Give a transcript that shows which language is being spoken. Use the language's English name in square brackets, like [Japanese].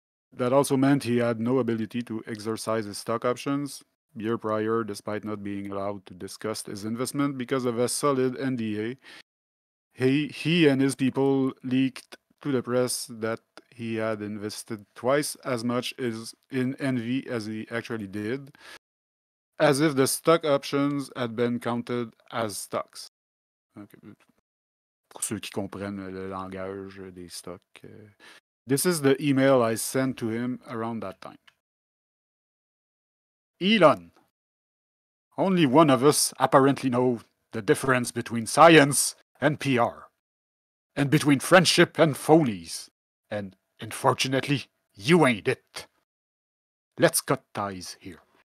[English] That also meant he had no ability to exercise his stock options year prior, despite not being allowed to discuss his investment because of a solid NDA. He and his people leaked to the press that he had invested twice as much in Envy as he actually did, as if the stock options had been counted as stocks. Okay. [French] Pour ceux qui comprennent le langage des stocks. [English] This is the email I sent to him around that time. Elon, only one of us apparently know the difference between science and PR, and between friendship and phonies. And unfortunately, you ain't it. Let's cut ties here.